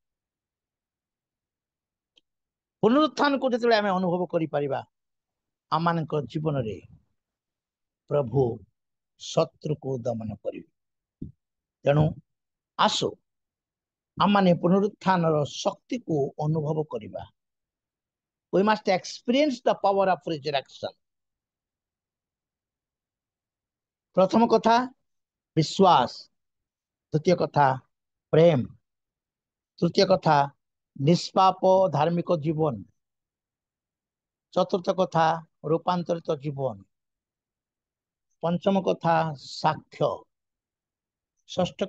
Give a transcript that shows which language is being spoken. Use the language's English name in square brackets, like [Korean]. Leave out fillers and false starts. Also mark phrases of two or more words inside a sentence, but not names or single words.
[Odia] ପୁନରୁତ୍ଥାନକୁ ଯେତେବେଳେ ଆମେ ଅନୁଭବ କରିପାରିବା, ଆମମାନଙ୍କ ଜୀବନରେ ପ୍ରଭୁ ଶତ୍ରୁକୁ ଦମନ କରିବେ। ତେଣୁ ଆସୁ ଆମମାନେ ପୁନରୁତ୍ଥାନର ଶକ୍ତିକୁ ଅନୁଭବ କରିବା। [English] We must experience the power of resurrection. [Odia] ପ୍ରଥମ କଥା ବିଶ୍ୱାସ, ଦ୍ୱିତୀୟ କଥା ପ୍ରେମ, ତୃତୀୟ କଥା ନିଷ୍ପାପ ଧାର୍ମିକ ଜୀବନ, ଚତୁର୍ଥ କଥା ରୂପାନ୍ତରିତ ଜୀବନ, ପଞ୍ଚମ କଥା ସାକ୍ଷ୍ୟ, ଷଷ୍ଠ